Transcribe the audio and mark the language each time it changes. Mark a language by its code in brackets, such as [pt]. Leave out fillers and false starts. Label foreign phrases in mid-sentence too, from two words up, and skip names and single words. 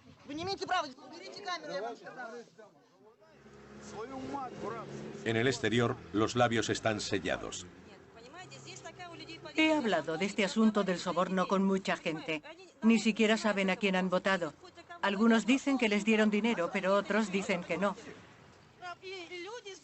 [ru] Вы не имеете права. Уберите камеру, я вам сказала. [es] En el exterior, los labios están sellados. He hablado de este asunto del soborno con mucha gente. Ni siquiera saben a quién han votado. Algunos dicen que les dieron dinero, pero otros dicen que no.